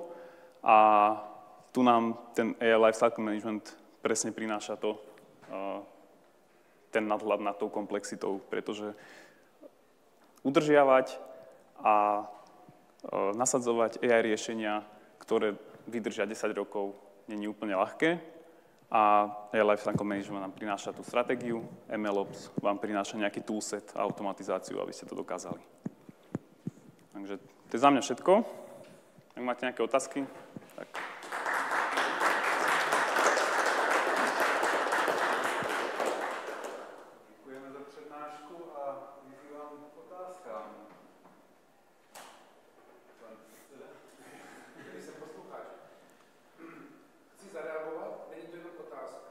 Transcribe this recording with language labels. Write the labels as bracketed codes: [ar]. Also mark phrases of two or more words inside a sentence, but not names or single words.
[sk] A tu nám ten [en] AI Lifecycle Management [sk] presne prináša ten nadhľad nad tou komplexitou, pretože udržiavať a nasadzovať AI riešenia, ktoré vydržia 10 rokov, nie je úplne ľahké. A [en] AI Lifecycle Management [sk] nám prináša tú stratégiu, MLOps vám prináša nejaký toolset a automatizáciu, aby ste to dokázali. Takže to je za mňa všetko. Ak máte nejaké otázky, tak... [cs] Děkujeme za přednášku a vyzývám k otázkám. Když jsem posluchač, chci zareagovat, není to jenom otázka.